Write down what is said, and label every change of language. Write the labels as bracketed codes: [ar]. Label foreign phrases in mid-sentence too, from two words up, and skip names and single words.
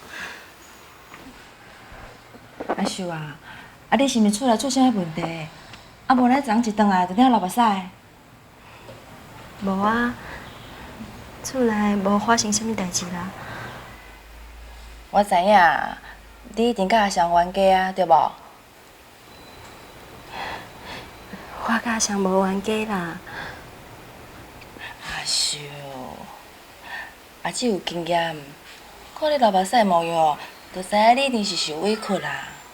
[nan] 阿秀啊，啊你是毋是厝内出啥物问题？啊无咱昨一顿来就领流目屎。无啊，厝内无发生啥物代志啦。我知影，你一定甲阿翔冤家啊，对无？我甲阿翔无冤家啦。阿秀，阿姊有经验，看你流目屎模样，就知影你一定是受委屈啦。